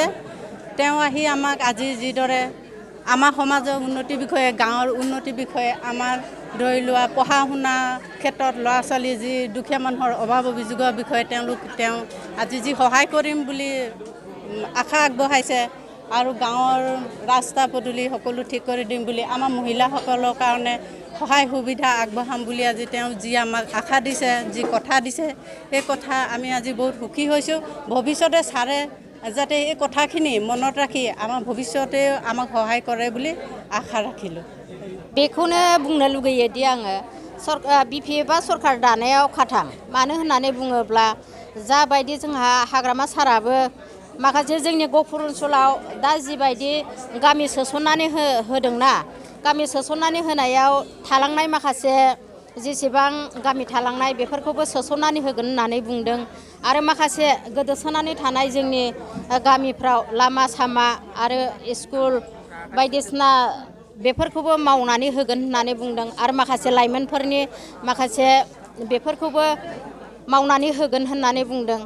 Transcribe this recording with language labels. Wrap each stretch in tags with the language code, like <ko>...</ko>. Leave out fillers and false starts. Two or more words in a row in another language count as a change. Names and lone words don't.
<as>তেওঁ আহি আমাক আজি যিদৰে আমাৰ সমাজৰ উন্নতিৰ বিষয়ে, গাঁৱৰ উন্নতিৰ বিষয়ে, আমাৰ ধৰি লোৱা পঢ়া শুনা ক্ষেত্ৰত ল'ৰা ছোৱালী যি দুখীয়া মানুহৰ অভাৱ অভিযোগৰ বিষয়ে তেওঁ আজি যি সহায় কৰিম বুলি আশা আগবঢ়াইছে আৰু গাঁৱৰ ৰাস্তা পদূলি সকলো ঠিক কৰি দিম বুলি আমাৰ মহিলাসকলৰ কাৰণে সহায় সুবিধা আগবঢ়াম বুলি আজি তেওঁ যি আমাক আশা দিছে, যি কথা দিছে, সেই কথা আমি আজি বহুত সুখী হৈছোঁ। ভৱিষ্যতে ছাৰে যাতে এই কথাখিনি মনত ৰাখি আমাৰ ভৱিষ্যতে আমাক সহায় কৰে বুলি আশা ৰাখিলোঁ</as> <brx>बेखौनो बुंनो लुगैयोदि आङो बिपिएफआ सरकार दानायाव खाथां मानो होननानै बुङोब्ला जाबायदि जोंहा हाग्रामा साराबो माखासे जोंनि गफुर ओनसोलाव दा जिबायदि गामि सोसननानै होदोंना गामि सोसननानै होनायाव थालांनाय माखासे जेसेबां गामि थालांनाय बेफोरखौबो सोसननानै होगोन होननानै बुंदों आरो माखासे गोदोसोनानै थानाय जोंनि गामिफ्राव लामा सामा आरो स्कुल बायदिसिना बेफोरखौबो मावनानै होगोन होननानै बुंदों आरो माखासे लाइमोनफोरनि माखासे बेफोरखौबो मावनानै होगोन होननानै बुंदों।</brx>